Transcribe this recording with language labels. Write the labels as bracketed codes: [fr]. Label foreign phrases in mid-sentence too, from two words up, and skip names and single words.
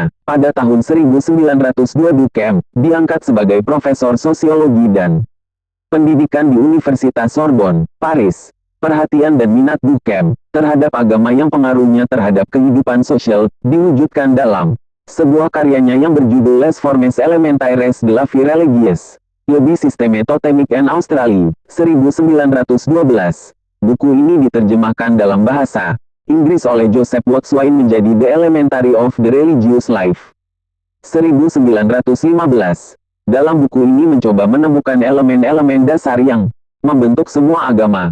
[id] Pada tahun 1902 Durkheim diangkat sebagai profesor sosiologi dan pendidikan di Universitas Sorbonne, Paris. Perhatian dan minat Durkheim terhadap agama yang pengaruhnya terhadap kehidupan sosial diwujudkan dalam sebuah karyanya yang berjudul Les Formes Élémentaires de la Vie Religieuse, lebih Système Totemique en Australie, 1912. Buku ini diterjemahkan dalam bahasa Inggris oleh Joseph Watswain menjadi The Elementary of the Religious Life, 1915. Dalam buku ini mencoba menemukan elemen-elemen dasar yang membentuk semua agama.